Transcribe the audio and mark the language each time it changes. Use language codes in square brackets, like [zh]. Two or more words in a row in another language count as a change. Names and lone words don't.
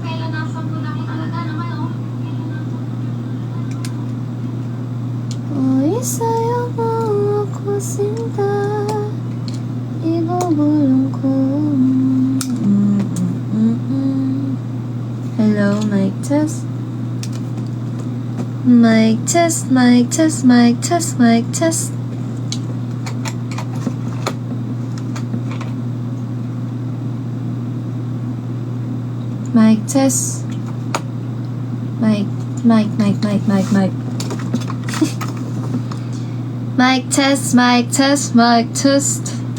[tl] Ay, sa'yo mo ako sinta, ibubulong ko. [en] Hello, mic test. Mic test, mic test, mic test, mic test. Mic test. Mic, mic, mic, mic, mic, mic. Mic test, mic test, mic test.